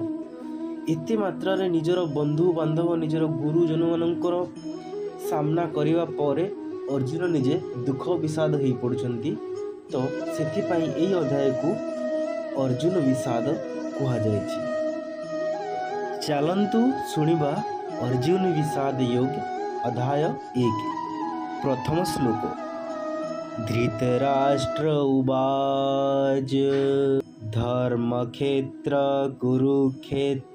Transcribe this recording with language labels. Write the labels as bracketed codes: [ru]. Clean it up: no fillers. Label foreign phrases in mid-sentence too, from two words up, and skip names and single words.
[or] ଏତେ ମାତ୍ରାରେ ନିଜର ବନ୍ଧୁ ବାନ୍ଧବ ନିଜର ଗୁରୁଜନ ମାନଙ୍କର ସାମନା କରିବା ପରେ ଅର୍ଜୁନ ନିଜେ ଦୁଃଖ ବିଷାଦ ହୋ ପଡୁଛନ୍ତି। ତ ସେଥିପାଇଁ ଏଇ ଅଧ୍ୟାୟ କୁ ଅର୍ଜୁନ ବିଷାଦ କୁହା ଯାଇଛି। ଚାଲନ୍ତୁ ଶୁଣିବା ଅର୍ଜୁନ ବିଷାଦ ଯୋଗ ଅଧ୍ୟାୟ 1। ପ୍ରଥମ ଶ୍ଲୋକ। [sa] धृतराष्ट्र उवाच धर्मक्षेत्र कुरुक्षेत्र